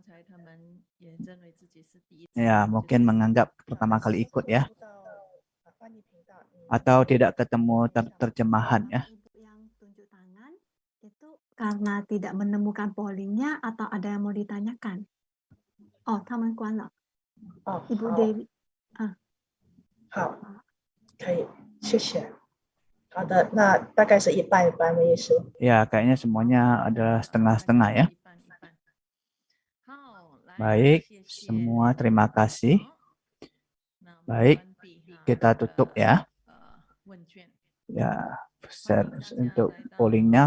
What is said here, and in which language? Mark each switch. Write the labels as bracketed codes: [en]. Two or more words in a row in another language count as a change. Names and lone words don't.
[id] Ya, mungkin menganggap pertama kali ikut ya. Atau tidak ketemu terjemahan ya. karena tidak menemukan pollingnya atau ada yang mau ditanyakan? [zh] Oh, 他们关了。哦， [id] Ibu [zh] 好， [id] Dewi. [zh] 好，可以，谢谢。好的，那大概是一半一半的意思。 [id] Ya, kayaknya semuanya adalah setengah-setengah ya. Baik, semua terima kasih. Baik, kita tutup ya. Ya, untuk pollingnya.